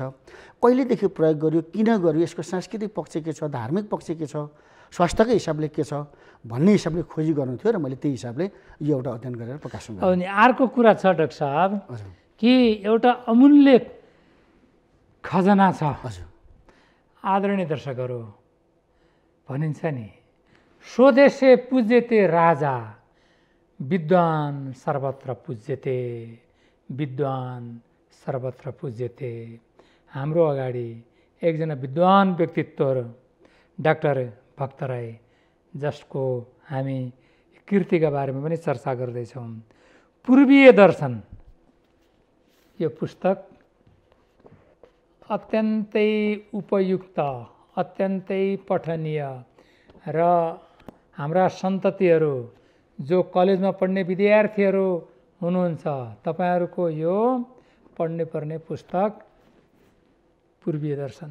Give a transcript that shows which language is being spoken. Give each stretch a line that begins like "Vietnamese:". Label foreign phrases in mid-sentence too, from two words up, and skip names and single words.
Nepali: कहिलेदेखि प्रयोग गर्यो, किन गर्यो, यसको सांस्कृतिक पक्ष के छ, धार्मिक पक्ष के छ, स्वास्थ्यकै हिसाबले के छ भन्ने हिसाबले खोजी गर्नु थियो र मैले त्यही हिसाबले यो एउटा अध्ययन गरेर प्रकाशन गरेँ। अनि अर्को कुरा छ डाक्टर साहब कि एउटा अमूल्य खजना छ। आदरणीय दर्शकहरू, भनिन्छ नि
Sanskrit: स्वदेशे पूज्यते राजा, विद्वान सर्वत्र पूज्यते, विद्वान सर्वत्र पूज्यते।
Nepali: हाम्रो अगाडि एकजना विद्वान व्यक्तित्व डाक्टर भक्तराई, जसको हामी कृतिका बारेमा पनि चर्चा गर्दैछौँ। पूर्वीय दर्शन यो पुस्तक अत्यन्तै उपयुक्त, अत्यन्तै पठनीय र हाम्रा सन्ततिहरू जो कलेजमा पढ्ने विद्यार्थीहरू हुनुहुन्छ, तपाईँहरूको यो पढ्ने पर्ने पुस्तक पूर्वीय दर्शन।